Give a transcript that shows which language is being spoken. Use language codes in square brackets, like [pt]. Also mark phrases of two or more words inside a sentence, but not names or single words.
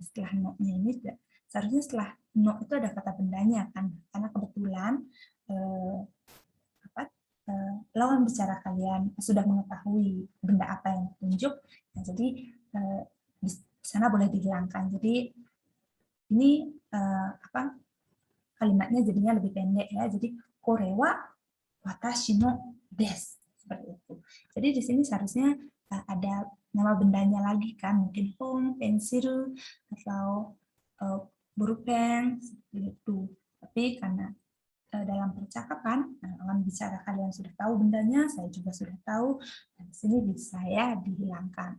[id] Setelah no-nya ini, seharusnya setelah no itu ada kata bendanya kan, karena kebetulan lawan bicara kalian sudah mengetahui benda apa yang ditunjuk, nah, jadi di sana boleh dihilangkan. Jadi ini kalimatnya jadinya lebih pendek ya. [ja] Jadi kore wa watashi no desu, [id] seperti itu. Jadi di sini seharusnya ada nama bendanya lagi kan, mungkin hong, pensil atau pulpen seperti itu. Tapi karena dalam percakapan lawan bicara kalian sudah tahu bendanya, saya juga sudah tahu, dan di sini bisa ya dihilangkan.